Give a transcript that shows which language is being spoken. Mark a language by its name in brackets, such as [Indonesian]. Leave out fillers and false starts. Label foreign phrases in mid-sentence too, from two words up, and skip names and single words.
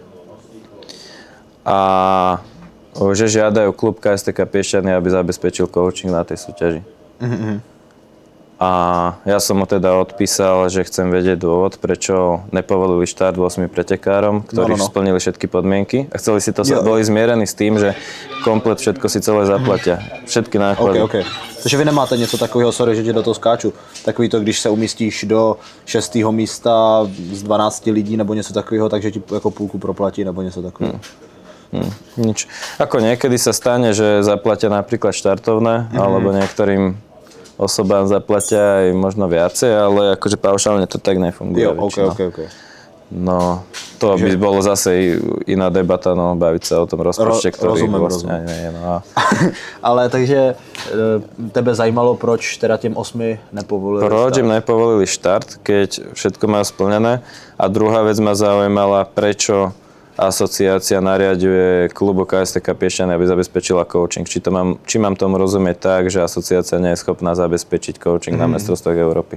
[Slovak] A že žiadajú klub KSTK Piešťany, aby zabezpečil coaching na tej súťaži. A ja som mu teda odpísal, že chcem vedieť dôvod, prečo nepovolili štart 8 pretekárom, ktorí splnili všetky podmienky. A chceli si to, boli zmierení s tým, že komplet všetko si celé zaplatia. Všetky náklady. [Czech] Takže vy nemáte něco takového, sorry, že ti do toho skáču, takový to, když se umístíš do 6. místa z 12 lidí nebo něco takového, takže ti jako půlku proplatí nebo něco takového. [Slovak] Nič. Ako niekedy sa stane, že zaplatia napríklad štartovné, alebo niektorým osobám zaplatia aj možno viacej, ale akože paušálne to tak nefunguje. [Czech] Jo, okay. [Slovak] No, to by bolo zase iná debata, no, baviť sa o tom rozpočte, ktorý vlastne ani nie je. No. [Czech] Ale takže tebe zajímalo, proč teda těm 8 nepovolili Proč [Slovak] štart? im nepovolili štart, keď všetko majú splnené. A druhá vec ma zaujímala, prečo asociácia nariaďuje klubu KSTK Piešťany, aby zabezpečila coaching. Či mám tomu rozumieť tak, že asociácia nie je schopná zabezpečiť coaching na mestrovstvách Európy.